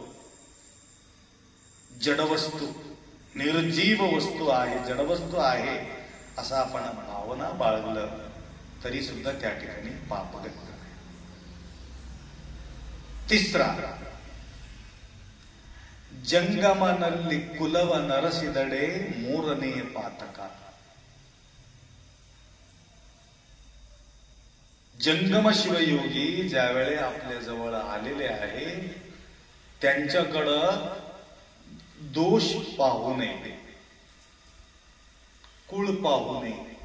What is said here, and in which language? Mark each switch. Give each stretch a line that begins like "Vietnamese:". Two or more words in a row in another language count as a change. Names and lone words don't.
Marathi: जडवस्तू, निर्जीव वस्तू आहे, जडवस्तू आहे असा आपण भावना बाळगलं तरी सुद्धा त्या ठिकाणी पाप घडलं.
Kannada: तिसरा, जंगमನಲ್ಲಿ ಕುಲವ ನರಸಿದಡೆ ಮೂರನೇ ಪಾತಕ.
Marathi: जंगम शिवयोगी ज्यावेळे आपल्या जवळ आलेले आहे त्यांच्याकडं दोष पाहू नये, कुळ पाहू नये.